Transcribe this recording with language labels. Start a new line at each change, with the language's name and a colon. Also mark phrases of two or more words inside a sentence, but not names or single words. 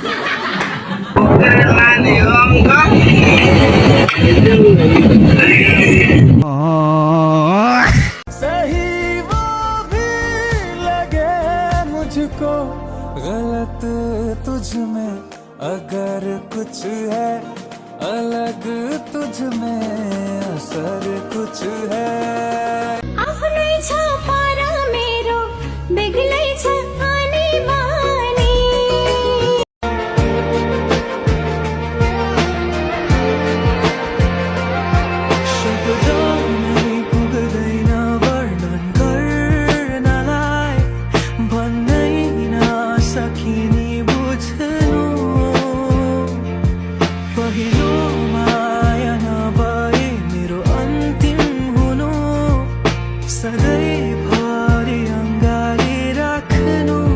Hindi: सही वो भी लगे मुझको गलत तुझ में अगर कुछ है अलग तुझ में असर कुछ है
Nepali: आफ्नै छ पारा मेरो बेग्लै छ आनी बानी शब्दमै पुग्दैन वर्णन गर्नलाई भन्नै नसकिने बुझ्नु पहिलो माया नभए मेरो अन्तिम हुनु सधैँभरि अङ्गाली राख्नु